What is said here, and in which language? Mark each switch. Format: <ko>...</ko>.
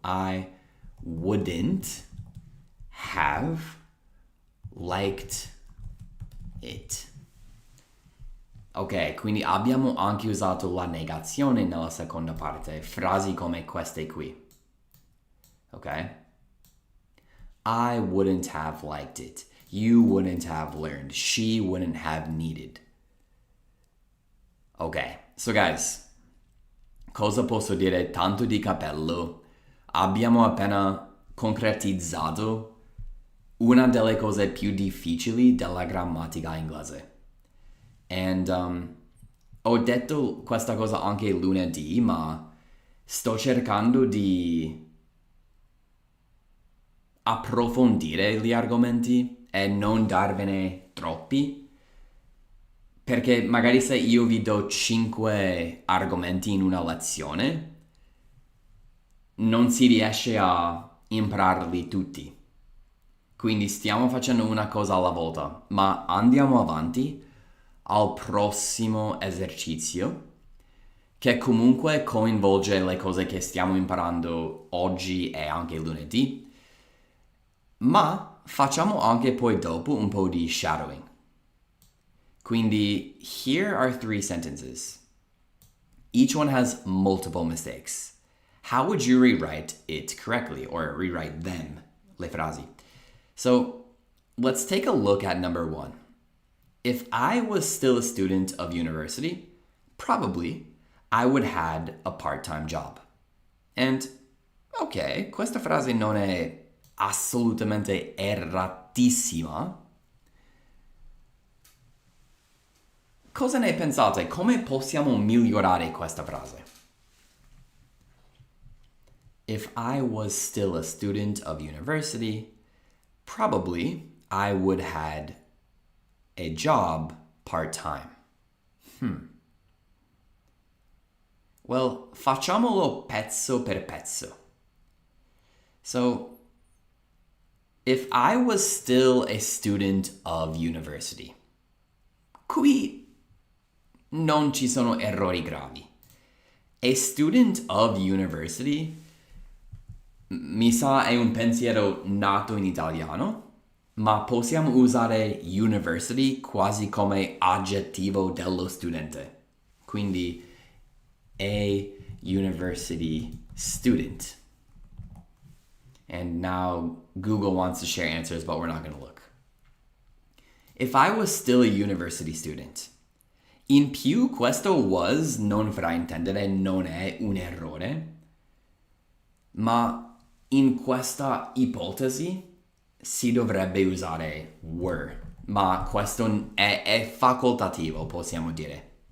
<en>I wouldn't have liked it.</en> <it>Ok, quindi abbiamo anche usato la negazione nella seconda parte, frasi come queste qui.</it> <en>Ok? I wouldn't have liked it. You wouldn't have learned. She wouldn't have needed. Ok, so guys,</en> <it>cosa posso dire tanto di cappello? Abbiamo appena concretizzato una delle cose più difficili della grammatica inglese.</it> <en>And</en> <it>ho detto questa cosa anche lunedì, ma sto cercando di approfondire gli argomenti e non darvene troppi. Perché magari se io vi do 5 argomenti in una lezione, non si riesce a impararli tutti. Quindi stiamo facendo una cosa alla volta, ma andiamo avanti al prossimo esercizio, che comunque coinvolge le cose che stiamo imparando oggi e anche lunedì, ma facciamo anche poi dopo un po' di shadowing. Quindi,</it> <en>here are 3 sentences. Each one has multiple mistakes. How would you rewrite it correctly, or rewrite them,</en> <it>le frasi?</it> <en>So, let's take a look at number 1. If I was still a student of university, probably I would had a part-time job. And, ok,</en> <it>questa frase non è assolutamente erratissima. Cosa ne pensate? Come possiamo migliorare questa frase?</it> <en>If I was still a student of university, probably I would had a job part-time. Well,</en> <it>facciamolo pezzo per pezzo.</it> <en>So, if I was still a student of university,</en> <it>qui non ci sono errori gravi.</it> <en>A student of university,</en> <it>mi sa è un pensiero nato in italiano, ma possiamo usare university quasi come aggettivo dello studente. Quindi,</it> <en>a university student. And now Google wants to share answers, but we're not going to look. If I was still a university student,</en> <it>in più questo was non fraintendere, non è un errore, ma in questa ipotesi si dovrebbe usare were, ma questo è facoltativo, possiamo dire.</it>